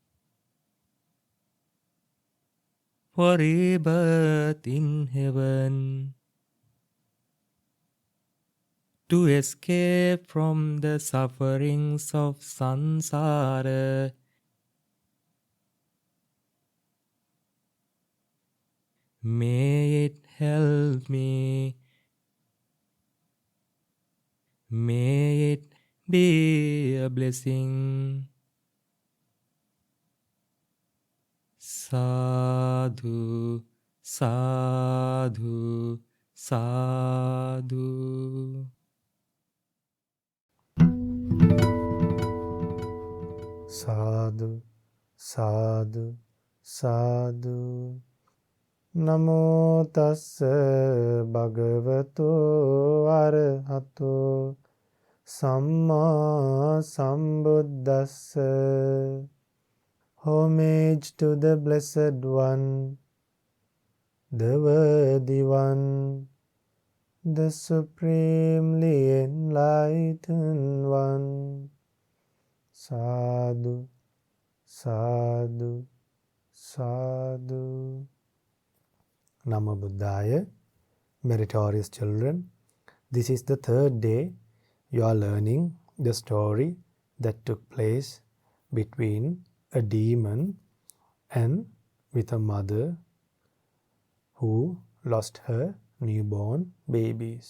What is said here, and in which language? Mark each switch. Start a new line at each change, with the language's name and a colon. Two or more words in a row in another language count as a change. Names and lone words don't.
English: for rebirth in heaven, to escape from the sufferings of samsara. May it help me. May it be a blessing.
Pali: Sadhu, sadhu, sadhu. Sadhu, sadhu, sadhu. Namo tassa bhagavato arahato samma sambuddhassa.
English: Homage to the Blessed One, the Worthy One, the Supremely Enlightened One.
Pali: Sadhu, sadhu, sadhu. Namo Buddhaya,
English: meritorious children. This is the third day you are learning the story that took place between a demon and with a mother who lost her newborn babies.